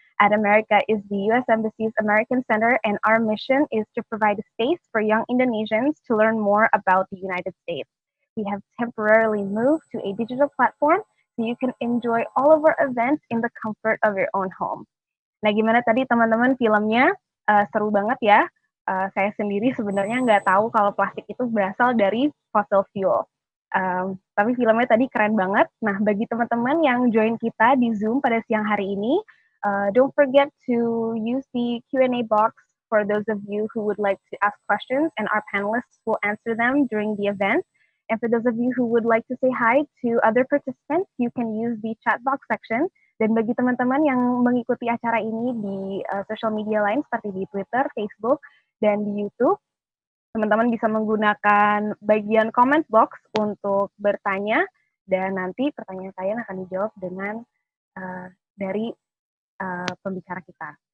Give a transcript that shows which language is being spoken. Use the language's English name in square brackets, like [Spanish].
[English] At America is the U.S. Embassy's American Center, and our mission is to provide a space for young Indonesians to learn more about the United States. We have temporarily moved to a digital platform so you can enjoy all of our events in the comfort of your own home. [Indonesian] Nah, gimana tadi teman-teman filmnya? Seru banget ya. Saya sendiri sebenarnya nggak tahu kalau plastik itu berasal dari fossil fuel. Tapi filmnya tadi keren banget. Nah, bagi teman-teman yang join kita di Zoom pada siang hari ini, [English] don't forget to use the Q&A box for those of you who would like to ask questions, and our panelists will answer them during the event. And for those of you who would like to say hi to other participants, you can use the chat box section. [Indonesian] Dan bagi teman-teman yang mengikuti acara ini di social media lain seperti di Twitter, Facebook, dan di YouTube, teman-teman bisa menggunakan bagian comment box untuk bertanya, dan nanti pertanyaan kalian akan dijawab dengan dari pembicara kita.